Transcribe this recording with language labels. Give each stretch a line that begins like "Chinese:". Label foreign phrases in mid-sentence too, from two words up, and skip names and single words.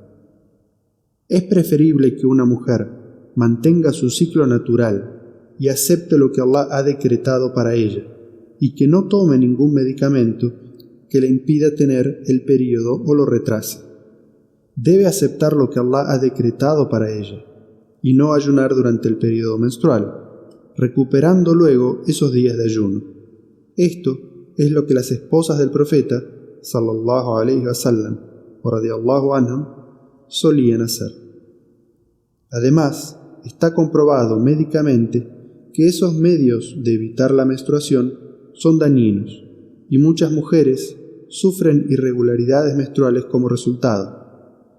Spanish: Es preferible que una mujer mantenga su ciclo natural y acepte lo que Allah ha decretado para ella, y que no tome ningún medicamento que le impida tener el período o lo retrase. Debe aceptar lo que Allah ha decretado para ella, y no ayunar durante el período menstrual, recuperando luego esos días de ayuno. Esto es lo que las esposas del profeta,
Arabic: صلى الله عليه وسلم, o رضي الله عنهم,
Spanish: solían hacer. Además, está comprobado médicamente que esos medios de evitar la menstruación son dañinos, y muchas mujeres sufren irregularidades menstruales como resultado.